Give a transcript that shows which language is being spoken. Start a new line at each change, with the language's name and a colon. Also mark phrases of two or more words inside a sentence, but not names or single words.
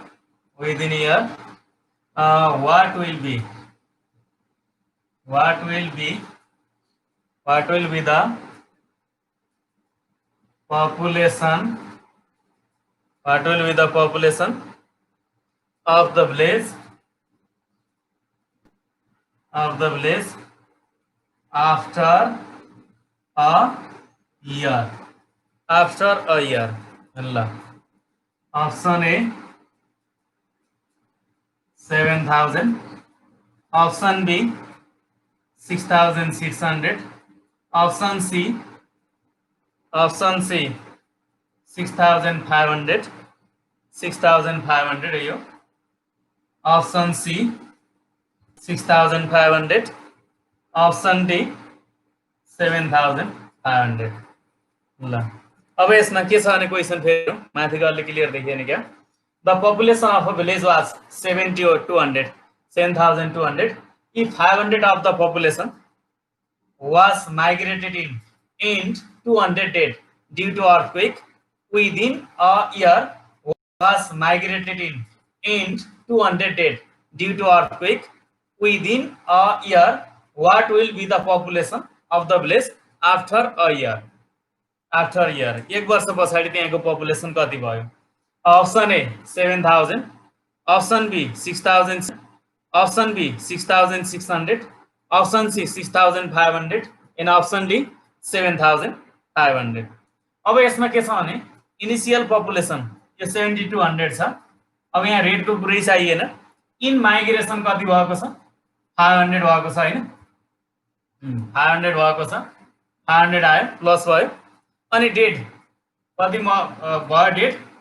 English: what will be the population of the village after a year Allah. Option A 7,000, option B 6,600, option C 6,500
Nepali: है यो
English: option C 6,500, option D 7,500
Nepali: ल अब यसमा के छ भने क्वेशन फेरि माथिको अलि क्लियर देखिएन क्या
English: the population of a village was 7,200 if 500 of the population was migrated in and 200 dead due to earthquake within a year was migrated in and 200 dead due to earthquake within a year what will be the population of the village after a year
Nepali: एक वर्ष पछाडि त्यहाँको पपुलेसन कति भयो
English: option A 7,000, option B 6,000, option B 6,600, option C 6,500 and option D 7,500
Nepali: अब यसमा के छ भने
English: initial population
Nepali: यो 7,200 छ अब यहाँ रेटको पुरै चाहिएन
English: in migration
Nepali: कति भएको छ 500 भएको छ हैन 500 भएको छ 500 आयो प्लस भयो अनि डेड कति भयो डेड